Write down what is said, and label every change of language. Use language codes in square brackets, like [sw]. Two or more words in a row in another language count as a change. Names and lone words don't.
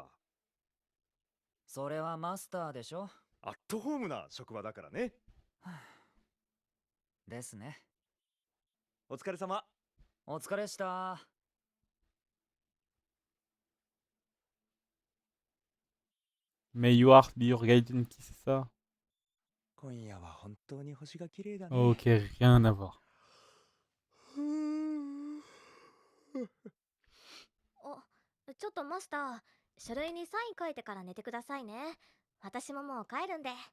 [ja] それはマスターでしょ。アットホームな職場だからね。ですね。お疲れ様。お疲れした。 [en] May your heart be your guide, [fr] qui c'est ça? [ja] 今夜は本当に星が綺麗だね。 [fr] Ok, rien à voir. [ja] お、ちょっとマスター、書類にサイン書いてから寝てくださいね。私ももう帰るんで。